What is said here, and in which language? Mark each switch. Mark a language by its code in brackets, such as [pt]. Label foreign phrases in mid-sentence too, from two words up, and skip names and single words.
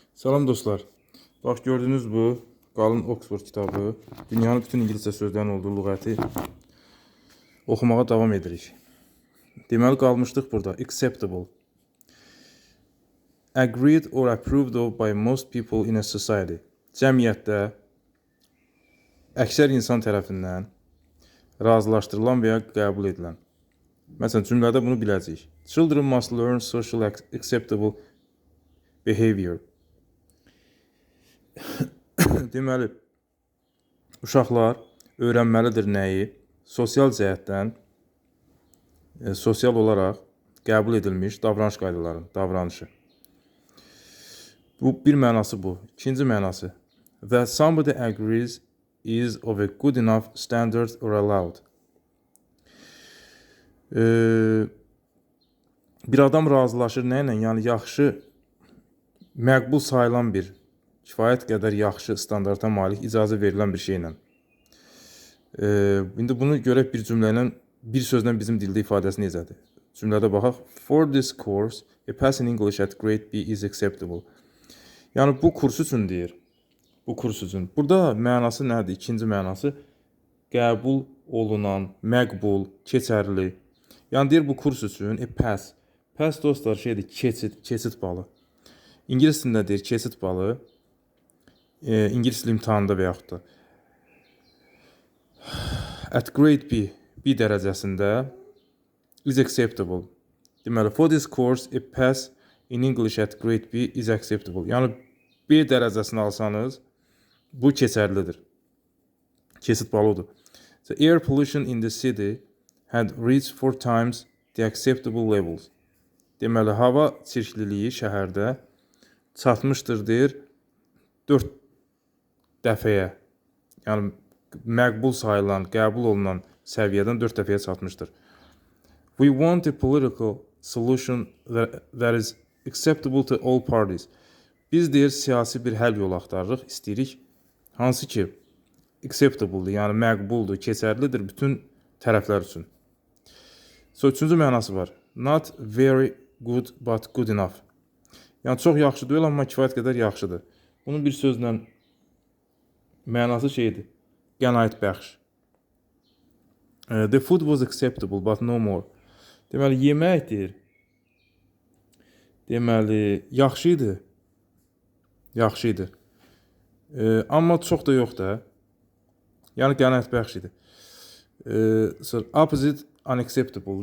[az] Salam dostlar. Bax gördünüz bu qalın Oxford kitabı. Dünyanın bütün ingiliscə sözlərinin olduğu lüğəti oxumağa davam edirik. Deməli qalmışdıq burada. [en] Acceptable. Agreed or approved of by most people in a society. [az] Cəmiyyətdə əksər insan tərəfindən razılaşdırılan və ya qəbul edilən. Məsələn, cümlədə bunu biləcəyik. [en] Children must learn social acceptable behavior. [az] Deməli, uşaqlar öyrənməlidir nəyi? Sosial cəhətdən, sosial olaraq qəbul edilmiş davranış qaydalarının, davranışı. Bu bir mənası bu. İkinci mənası. [en] That somebody agrees is of a good enough standard or allowed. [az] Bir adam razılaşır nə ilə? Yəni yaxşı, məqbul sayılan bir, kifayət qədər yaxşı standarta malik, icazə verilən bir şeylə. İndi bunu görək bir cümlə ilə, bir sözlə bizim dildə ifadəsi necədir? Cümlədə baxaq. [en] For this course, a pass in English at grade B is acceptable. [az] Yəni bu kurs üçün deyir. Bu kurs üçün. Burada mənası nədir? İkinci mənası qəbul olunan, məqbul, keçərli. Yəni deyir bu kurs üçün [en] a pass. [az] Pass dostlar şeydir, keçid balı. İngilis dilində deyir keçid balı. İngilis dil imtahanında və yaxud da [en] at grade B, [az] B dərəcəsində [en] is acceptable. Deməli, for this course, a pass in English at grade B is acceptable. [az] Yəni, B dərəcəsini alsanız, bu keçərlidir. Keçid balıdır. [en] The air pollution in the city had reached 4 times the acceptable levels. [az] Deməli, hava çirkliliyi şəhərdə çatmışdır, deyir, 4 dəfəyə. Yəni, məqbul sayılan, qəbul olunan səviyyədən 4 dəfəyə çatmışdır. [en] We want a political solution that is acceptable to all parties. [az] Biz deyir, siyasi bir həll yolu axtarırıq, istəyirik. Hansı ki, acceptable-dur, yəni məqbuldur, keçərlidir bütün tərəflər üçün. Üçüncü mənası var. [en] Not very good, but good enough. [az] Yəni, çox yaxşı deyil, amma kifayət qədər yaxşıdır. Bunun bir sözlə mənası şeydir, qənaət bəxş. [en] The food was acceptable, but no more. [az] Deməli, yeməkdir. Deməli, yaxşı idi. Yaxşı idi. Amma çox da yox da. Yəni, qənaət bəxş idi. [en] Opposite unacceptable- [az] dur.